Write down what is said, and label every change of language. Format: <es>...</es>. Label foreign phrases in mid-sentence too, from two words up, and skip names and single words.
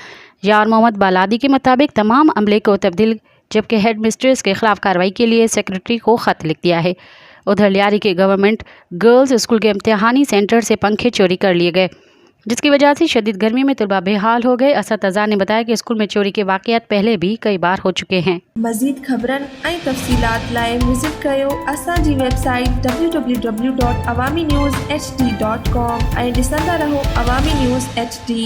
<ur>یار محمد بالادی کے مطابق تمام عملے کو تبدیل، جبکہ ہیڈ مسٹریس کے خلاف کارروائی کے لیے سیکرٹری کو خط لکھ دیا ہے۔ ادھر لیاری کے گورنمنٹ گرلز اسکول کے امتحانی سینٹر سے پنکھے چوری کر لیے گئے، جس کی وجہ سے شدید گرمی میں طلبہ بے حال ہو گئے۔ اساتذہ نے بتایا کہ اسکول میں چوری کے واقعات پہلے بھی کئی بار ہو چکے ہیں۔</ur> <sd>مزید خبرن ۽ تفصيلات لاءِ وزٹ कयो असां जी वेबसाइट www.awamiNewsHD.com ऐं ॾिसंदा रहो अवामी न्यूज़ HD।</sd>